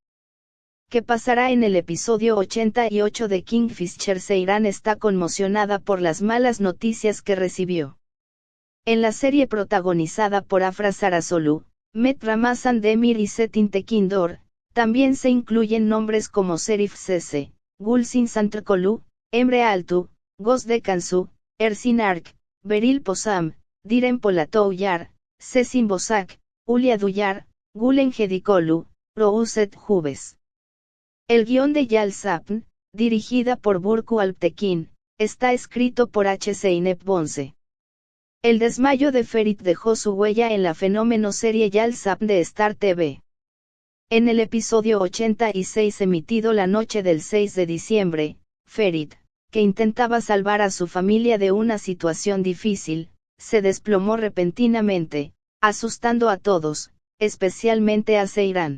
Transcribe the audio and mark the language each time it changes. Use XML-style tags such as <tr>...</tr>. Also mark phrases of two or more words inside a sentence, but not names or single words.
<es>¿Qué pasará en el episodio 88 de Kingfisher? Seyran está conmocionada por las malas noticias que recibió. En la serie protagonizada por Afra Sarasolu, Met Ramazan Demir y Setin Tekindor, también se incluyen nombres como Serif Sese, Gulsin Santrkolu, Emre Altu, Gosde Kansu, Ersin Ark, Beril Posam, Diren Polatouyar, Sesin Bosak, Ulia Duyar, Gulen Gedikolu, Rouset Jubes. El guión de Yal Sapn, dirigida por Burku Alptekin, está escrito por H. Zeynep Bonse. El desmayo de Ferit dejó su huella en la fenómeno serie Yal Sapn de Star TV. En el episodio 86 emitido la noche del 6 de diciembre, Ferit, que intentaba salvar a su familia de una situación difícil, se desplomó repentinamente, asustando a todos, especialmente a Seyran.</es>